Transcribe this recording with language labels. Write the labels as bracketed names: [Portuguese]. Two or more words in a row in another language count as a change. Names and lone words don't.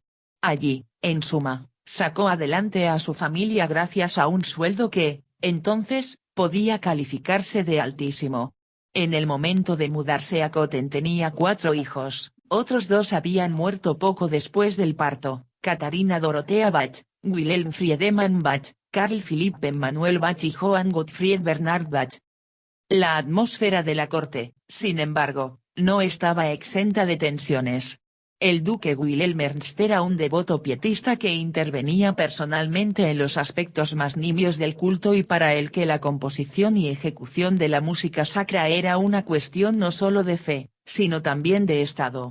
[Spanish] Allí, en suma, sacó adelante a su familia gracias a un sueldo que, entonces, podía calificarse de altísimo. En el momento de mudarse a Köthen tenía 4 hijos, otros 2 habían muerto poco después del parto: Katharina Dorothea Bach, Wilhelm Friedemann Bach, Carl Philipp Emanuel Bach y Johann Gottfried Bernhard Bach. La atmósfera de la corte, sin embargo, no estaba exenta de tensiones. El duque Wilhelm Ernst era un devoto pietista que intervenía personalmente en los aspectos más nimios del culto y para el que la composición y ejecución de la música sacra era una cuestión no solo de fe, sino también de Estado.